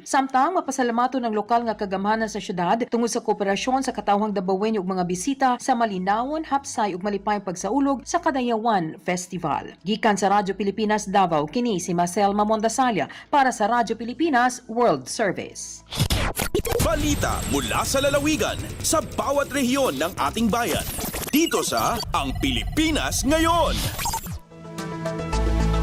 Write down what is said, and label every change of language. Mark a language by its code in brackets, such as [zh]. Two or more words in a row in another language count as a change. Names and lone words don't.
[ceb] Samtang mapasalamaton ang lokal nga kagamhanan sa syudad tungod sa kooperasyon sa katawhang Dabawen ug mga bisita sa malinawon, hapsay ug malipayong pagsaulog sa Kadayawan Festival. Gikan sa Radyo Pilipinas Davao, kini si Marcel Mamondasalia para sa Radyo Pilipinas World Service. [tl] Balita mula sa lalawigan sa bawat rehiyon ng ating bayan. Dito sa Ang Pilipinas Ngayon.